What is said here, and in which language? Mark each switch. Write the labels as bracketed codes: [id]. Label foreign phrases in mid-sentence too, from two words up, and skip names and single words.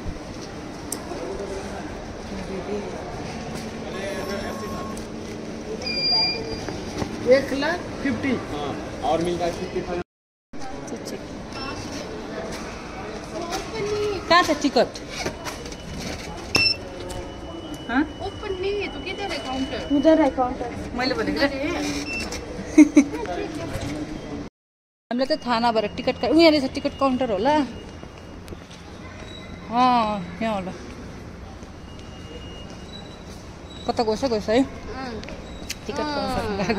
[hi] $1,50,000 और मिलता है 55। [ne] कहाँ छ टिकट? [hi] ओपन नहीं है तो किधर है काउंटर? उधर है काउंटर। [ne] मैले भनेको हामीलाई त थाहा नभएर टिकट उहाँ रहेछ, [en] ticket counter [ne] होला। यहाँ होला। कता गएछ है [en] ticket counter.